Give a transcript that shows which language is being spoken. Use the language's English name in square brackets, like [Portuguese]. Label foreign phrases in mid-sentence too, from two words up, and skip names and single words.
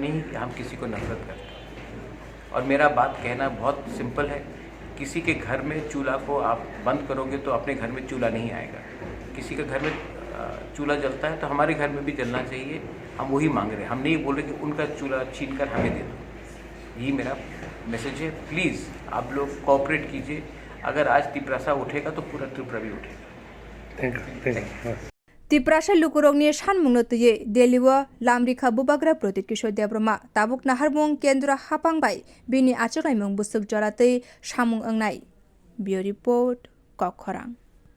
[Hindi] नहीं कि हम किसी को नफरत करते और मेरा बात कहना बहुत सिंपल है किसी के घर में चूल्हा को आप बंद करोगे तो अपने घर में चूल्हा नहीं आएगा किसी के घर में चूल्हा जलता है तो हमारे घर में भी जलना चाहिए हम वही मांग रहे हैं हम नहीं बोल रहे कि उनका चूल्हा छीन कर हमें दे दो यही मेरा मैसेज है प्लीज़ आप लोग कोऑपरेट कीजिए अगर आज त्रिपुरा उठेगा तो पूरा त्रिपुरा भी उठेगा [English] thank you [Kok Borok] Tripura lukurokni sanmungno tuye Delhiwo lamrikha bubagra Pradut Kishore Deborma tabuk naharmung kendra hapangbai bini achaklaimung busuk joratei samung angnai [English] Bureau Report [Kok Borok] Kokkhorang